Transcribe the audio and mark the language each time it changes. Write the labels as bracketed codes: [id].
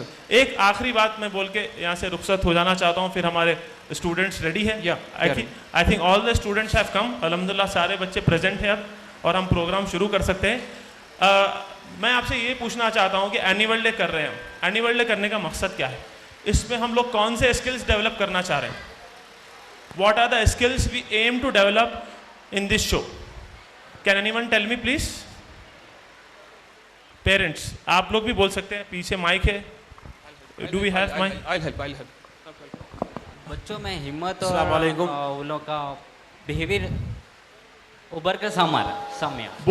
[hi] एक आखिरी बात मैं बोल के यहाँ से रुखसत हो जाना चाहता हूँ, फिर हमारे स्टूडेंट्स रेडी है। [en] I think all the students have come, [hi] अल्हम्दुलिल्लाह सारे बच्चे प्रेजेंट हैं अब, और हम प्रोग्राम शुरू कर सकते हैं। मैं आपसे ये पूछना चाहता हूँ कि एनुअल डे कर रहे हैं, एनुअल डे करने का मकसद क्या है? इसमें हम लोग कौन से स्किल्स डेवलप करना चाह रहे हैं? [en] What are the skills we aim to develop in this show? Can anyone tell me please? [hi] Parents, आप लोग भी बोल सकते हैं, पीछे माइक है। [en] Do we have mic? I'll help. [hi] बच्चों में हिम्मत और उन लोगों का बिहेवियर उभर कर सामने